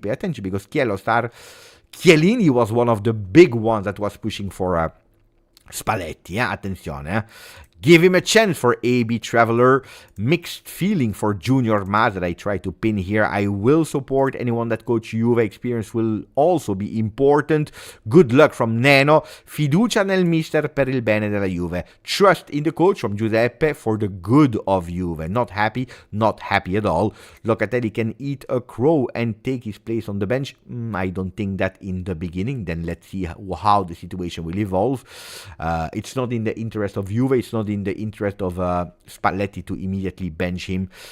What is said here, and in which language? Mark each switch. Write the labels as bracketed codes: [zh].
[en] Pay attention, because Chiellini was one of the big ones that was pushing for Spalletti, [it] attenzione. [en] Give him a chance for AB Traveler. Mixed feeling for Junior Maz that I try to pin here. I will support anyone that coach Juve. Experience will also be important. Good luck from Neno. [it] Fiducia nel mister per il bene della Juve. [en] Trust in the coach from Giuseppe for the good of Juve. Not happy at all. Locatelli can eat a crow and take his place on the bench. I don't think that in the beginning. Then let's see how the situation will evolve. It's not in the interest of Juve. It's not in the interest of Spalletti to immediately bench him.